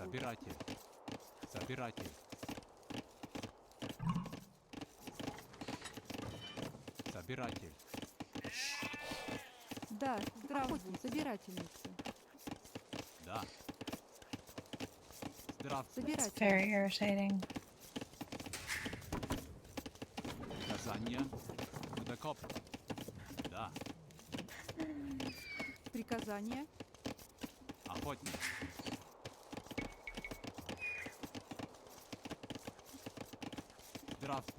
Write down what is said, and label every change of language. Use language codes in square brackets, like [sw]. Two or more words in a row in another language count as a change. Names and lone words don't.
[ru] Собиратель. Собиратель. Собиратель. Да, здрав будь. Собирательница. Да. Здрав. [en] It's [ru] Собиратель. [en] very irritating. [ru] Приказание. Водокоп. Да. Приказание. Охотник. Здравствуй.